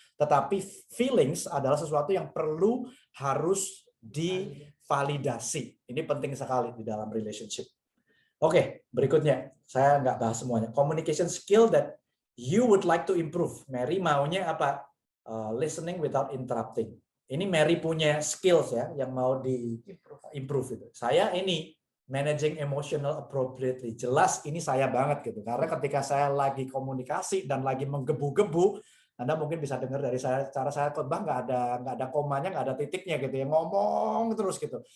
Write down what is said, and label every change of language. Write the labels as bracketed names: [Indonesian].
[Indonesian] Tetapi feelings adalah sesuatu yang harus divalidasi. Ini penting sekali di dalam relationship. Oke, berikutnya. Saya nggak bahas semuanya. [English] Communication skill that you would like to improve. [Indonesian] Mary maunya apa? [English] Listening without interrupting. [Indonesian] Ini Mary punya skills ya yang mau di-improve itu. Saya ini [English] managing emotional appropriately. [Indonesian] Jelas ini saya banget gitu. Karena ketika saya lagi komunikasi dan lagi menggebu-gebu, Anda mungkin bisa dengar dari saya cara saya khotbah nggak ada komanya, nggak ada titiknya gitu ya, ngomong terus gitu.